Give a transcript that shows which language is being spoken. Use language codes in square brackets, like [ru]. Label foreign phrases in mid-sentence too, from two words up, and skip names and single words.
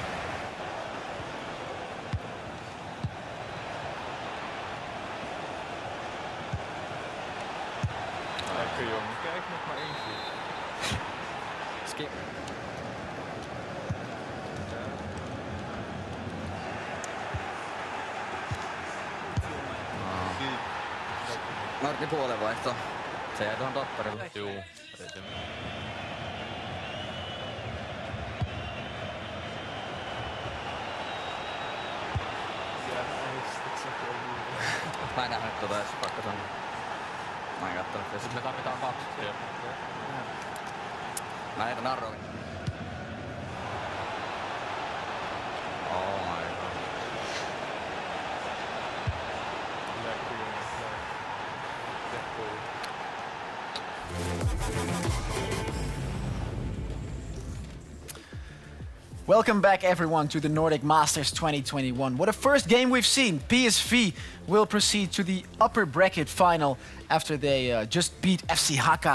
[nl] Lekker jongen, kijk nog maar eentje. [fi] Skip. Martin puolenvaihto. Se jäi tuohon tapparille. Juu, ei se Mä en nähnyt tota edes, pakko sanoa. Mä en kattonut sitä. me tarvitaan 2. Mä heitän narroin. [en] Oh my god. [nl] Lekker jongen. Lekker. [en] Welcome back, everyone, to the Nordic Masters 2021. What a first game we've seen. PSV will proceed to the upper bracket final after they just beat FC Haka.